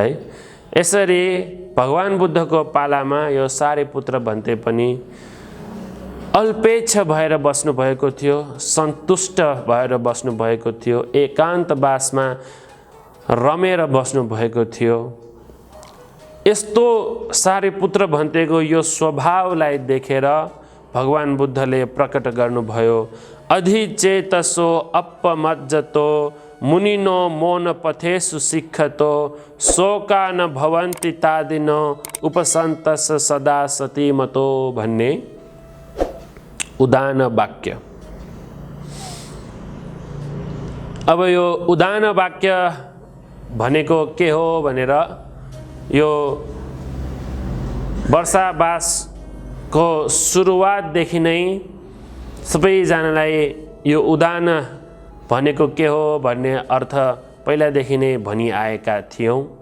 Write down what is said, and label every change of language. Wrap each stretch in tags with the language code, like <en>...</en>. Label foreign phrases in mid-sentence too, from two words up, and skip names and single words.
<ne>यसरी भगवान बुद्धको पालामा यो सारीपुत्र भन्ते पनि अल्पेच्छ भएर बस्नु भएको थियो, सन्तुष्ट भएर बस्नु भएको थियो, एकान्तवासमा रमेर बस्नु भएको थियो। यस्तो सारीपुत्र भन्तेको यो स्वभावलाई देखेर भगवान बुद्धले प्रकट गर्नुभयो,</ne> <pi>अधिचेतसो अपमज्जतो मुनिनो मौन पथेषु शिक्षतो शोका न भवन्ति तादिनो उपसन्तस सदा सतीमतो</pi> <ne>भन्ने उदान वाक्य। अब यो उदान वाक्य भनेको के हो भनेर यो वर्षावासको सुरुवातदेखि नै सबैजनालाई यो उदान भनेको के हो भन्ने अर्थ पहिलादेखि नै भनिआएका थियौँ।</ne>